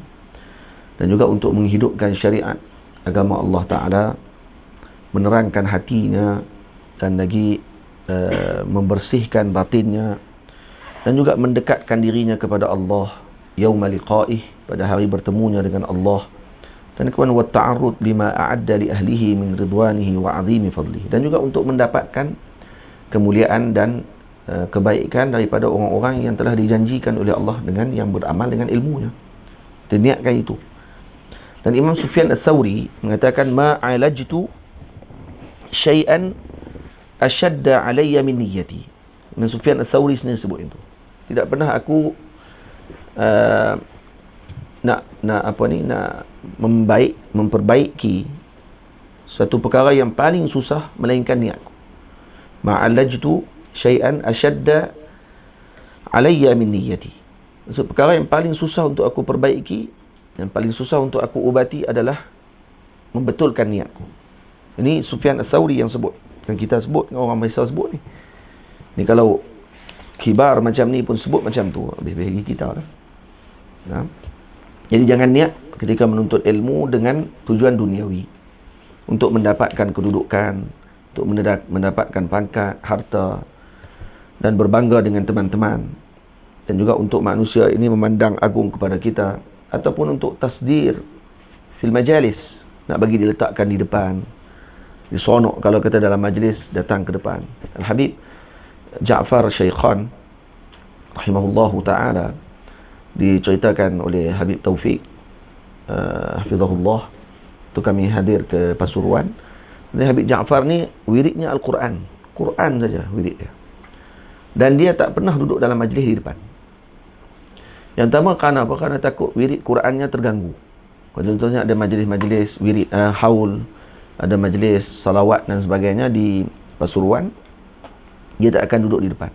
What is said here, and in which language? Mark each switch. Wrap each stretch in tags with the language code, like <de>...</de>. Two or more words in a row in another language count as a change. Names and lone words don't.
<ms>Dan juga untuk menghidupkan syariat agama Allah Ta'ala, menerangkan hatinya dan lagi membersihkan batinnya, dan juga mendekatkan dirinya kepada Allah</ms> <ar>يوم لقائه,</ar> <ms>pada hari bertemunya dengan Allah. Dan kemudian</ms> <ar>وتعرض لما أعد لأهله من رضوانه وعظيم فضله,</ar> <ms>dan juga untuk mendapatkan kemuliaan dan kebaikan daripada orang-orang yang telah dijanjikan oleh Allah dengan yang beramal dengan ilmunya. Niatkan itu. Dan Imam Sufyan Ats-Tsauri mengatakan,</ms> <ar>ما عالجت شيئا أشد علي من نيتي.</ar> <ms>Imam Sufyan Ats-Tsauri sendiri sebut itu. Tidak pernah aku nak memperbaiki suatu perkara yang paling susah melainkan niatku.</ms> <ar>ما عالجت شيئا أشد علي من نيتي.</ar> <ms>Maksud perkara yang paling susah untuk aku perbaiki, yang paling susah untuk aku ubati adalah membetulkan niatku. Ini Sufyan Ats-Tsauri yang sebut. Yang kita sebut, orang biasa sebut ni. Ni kalau kibar macam ni pun sebut macam tu, lebih bagi kita lah. Jadi jangan niat ketika menuntut ilmu dengan tujuan duniawi, untuk mendapatkan kedudukan, untuk mendapatkan pangkat, harta, dan berbangga dengan teman-teman, dan juga untuk manusia ini memandang agung kepada kita, ataupun untuk</ms> <ar>تصدر في المجالس,</ar> <ms>nak bagi diletakkan di depan, disonok kalau kata dalam majlis, datang ke depan. Al-Habib Ja'far Syaikhan</ms> <ar>رحمه الله تعالى,</ar> <ms>diceritakan oleh Habib Taufik hafizahullah, tu kami hadir ke Pasuruan. Dan Habib Ja'far ni wiridnya Al-Quran, Quran saja wirid dia. Dan dia tak pernah duduk dalam majlis di depan. Yang pertama kerana apa? Kerana takut wirid Qurannya terganggu. Contohnya ada majlis-majlis wirid haul, ada majlis salawat dan sebagainya di Pasuruan, dia tak akan duduk di depan.</ms>